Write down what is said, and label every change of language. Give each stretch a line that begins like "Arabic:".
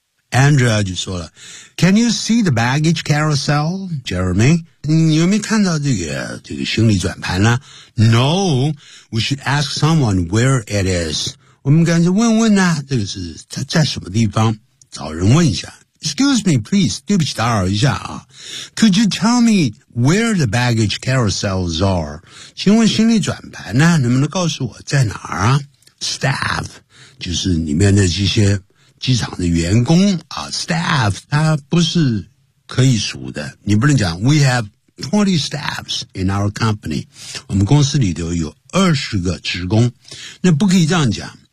English: Andrea
Chinese: 就说了，
English: Can you see the baggage carousel, Jeremy？
Chinese: 你有没有看到这个行李转盘呢？
English: No， we should ask someone where it is。
Chinese: 我们赶紧问问呢，这个是他在什么地方，找人问一下。
English: Excuse me, please,
Chinese: 对不起打扰一下啊。
English: Could you tell me where the baggage carousels are?
Chinese: 请问行李转盘呢，能不能告诉我在哪儿啊？ Staff, 就是里面的这些机场的员工啊， staff, 它不是可以数的。你不能讲 ,
English: we have 20 staffs in our company,
Chinese: 我们公司里头有20个职工，那不可以这样讲。